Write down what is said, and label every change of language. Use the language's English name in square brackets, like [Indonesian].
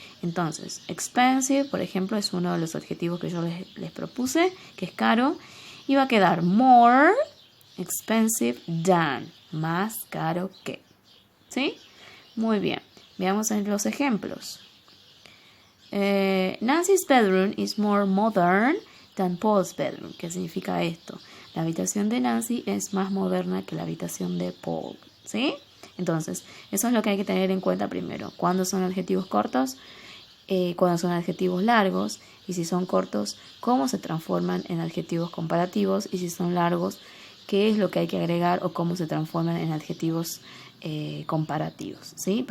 [Spanish] Entonces, expensive, por ejemplo, es uno de los adjetivos que yo les propuse, que es caro, y va a quedar more expensive than, más caro que, ¿sí? Muy bien, veamos en los ejemplos. [English] Nancy's bedroom is more modern than Paul's bedroom. [Spanish] ¿Qué significa esto? La habitación de Nancy es más moderna que la habitación de Paul, ¿sí? Entonces, eso es lo que hay que tener en cuenta primero. ¿Cuándo son adjetivos cortos? Cuando son adjetivos largos, y si son cortos, cómo se transforman en adjetivos comparativos, y si son largos, qué es lo que hay que agregar o cómo se transforman en adjetivos comparativos, ¿sí?